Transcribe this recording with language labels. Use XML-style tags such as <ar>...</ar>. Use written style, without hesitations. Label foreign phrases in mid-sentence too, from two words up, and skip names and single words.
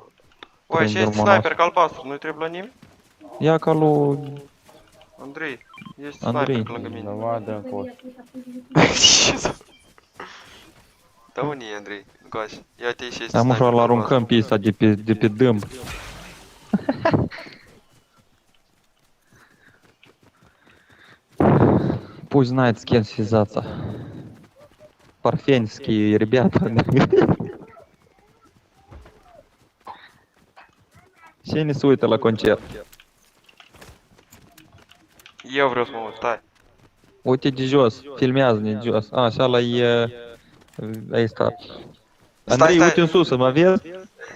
<ro>Oi, și este sniper ca albastru, nu-i trebuie la nimeni? Ia ca lui Andrei, este Andrei. sniper lângă mine. Undeva de încolo. Da, unii e Andrei, încoace. Ia-te și este Am sniper ușor ca l-aruncăm pe ăsta de pe dâmb.</ro> <ru>Пусть знает, с кем связаться. Парфенские ребята.</ru> <ro>Ce ne se uită la concert? Eu vreau să mă uit, stai. Uite de jos, filmează de jos. A, așa la e... Ăsta. Andrei, stai. uite în sus, mă vezi?</ro>